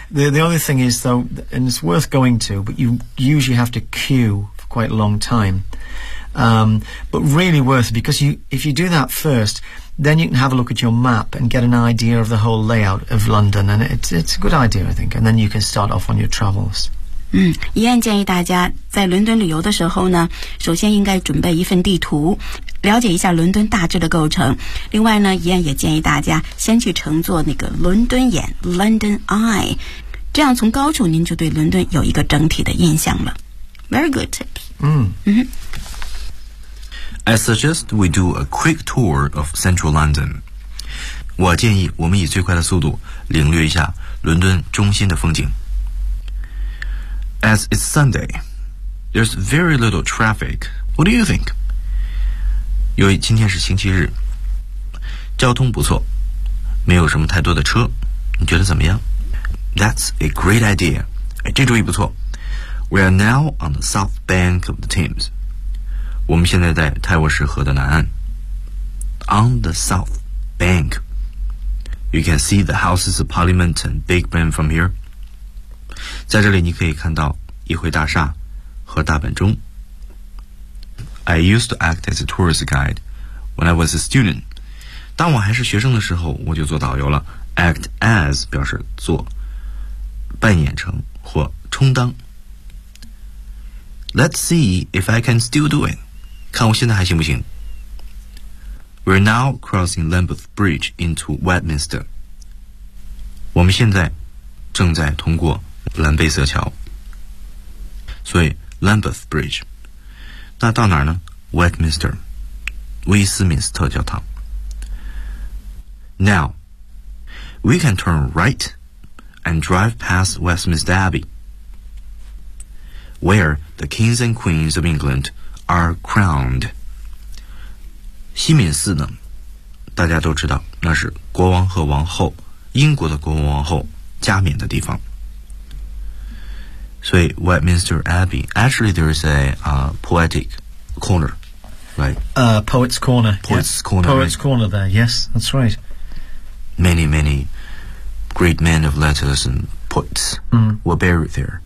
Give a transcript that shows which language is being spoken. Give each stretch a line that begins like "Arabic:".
English: The other thing is, though, and it's worth going to, but you usually have to queue for quite a long time. But really worth it, because if you do that first, then you can have a look at your map and get an idea of the whole layout of London. And it's a good idea, I think. And then you can start off on your travels.
Chinese: 嗯，一样建议大家在伦敦旅游的时候呢，首先应该准备一份地图，了解一下伦敦大致的构成。另外呢，一样也建议大家先去乘坐那个伦敦眼 （London Eye）， 这样从高处您就对伦敦有一个整体的印象了。
English: Very good. 嗯嗯。 I suggest we do a quick tour of central London.
Chinese: 我建议我们以最快的速度领略一下伦敦中心的风景。
English: As it's Sunday, there's very little traffic. What do you think?
Chinese: 由于今天是星期日，交通不错，没有什么太多的车，你觉得怎么样？
English: That's a great idea.
Chinese: 这主意不错。
English: We are now on the south bank of the Thames.
Chinese: 我们现在在泰晤士河的南岸。
English: On the south bank. You can see the Houses of Parliament and Big Ben from here.
Chinese: 在这里你可以看到议会大厦和大本钟。
English: I used to act as a tourist guide when I was a student.
Chinese: 当我还是学生的时候，我就做导游了。 Act as 表示做，扮演成或充当。
English: Let's see if I can still do it.
Chinese: 看我现在还行不行。
English: We're now crossing Lambeth Bridge into Westminster.
Chinese: 我们现在正在通过蓝贝瑟桥，所以 Lambeth Bridge， 那到哪儿呢？ Westminster， 威斯敏斯特教堂。
English: Now we can turn right and drive past Westminster Abbey where the kings and queens of England are crowned。
Chinese: 西敏寺呢，大家都知道，那是国王和王后，英国的国王王后加冕的地方。
English: So, Westminster Abbey, actually there is a poetic corner, right? Poet's Corner. Poet's Corner there, yes, that's right. Many, many great men of letters and poets were buried there.